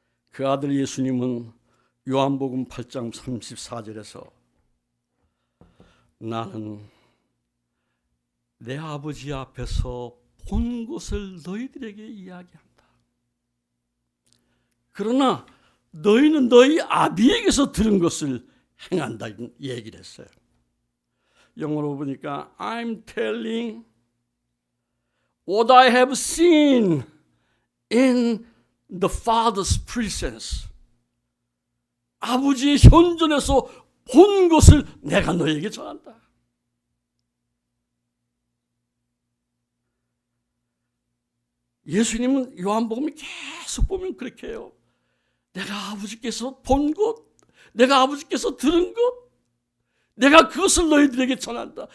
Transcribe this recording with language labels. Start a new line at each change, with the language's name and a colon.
Korean: 그 아들 예수님은 요한복음 8장 34절에서 나는 내 아버지 앞에서 본 것을 너희들에게 이야기한다. 그러나 너희는 너희 아비에게서 들은 것을 행한다 얘기를 했어요. 영어로 보니까
English: I'm telling what I have seen in the Father's presence.
Korean: 아버지의 현존에서 본 것을 내가 너에게 전한다. 예수님은 요한복음이 계속 보면 그렇게 해요. 내가 아버지께서 본 것, 내가 아버지께서 들은 것, 내가 그것을 너희들에게 전한다.